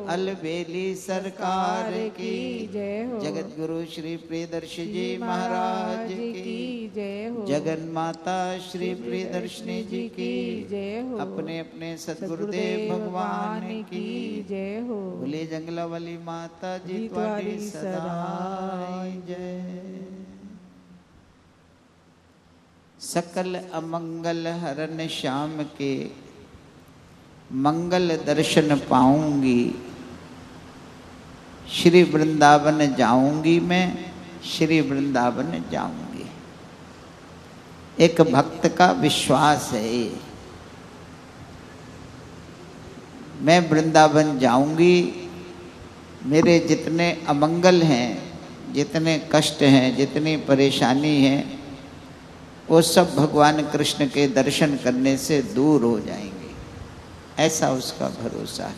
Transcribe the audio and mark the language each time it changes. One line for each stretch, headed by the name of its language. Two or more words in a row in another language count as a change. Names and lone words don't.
Hindi: अलबेली सरकार की जय हो, जगत गुरु श्री प्रियदर्शी जी महाराज की जय हो, जगन माता श्री प्रियदर्शनी जी की जय हो, अपने अपने सद्गुरुदेव भगवान की जय हो, बोले जंगला वाली माता जी तुम्हारी सदा जय। सकल अमंगल हरन श्याम के मंगल दर्शन पाऊंगी, श्री वृंदावन जाऊंगी मैं, श्री वृंदावन जाऊंगी। एक भक्त का विश्वास है, मैं वृंदावन जाऊंगी, मेरे जितने अमंगल हैं, जितने कष्ट हैं, जितनी परेशानी है, वो सब भगवान कृष्ण के दर्शन करने से दूर हो जाएंगे, ऐसा उसका भरोसा है।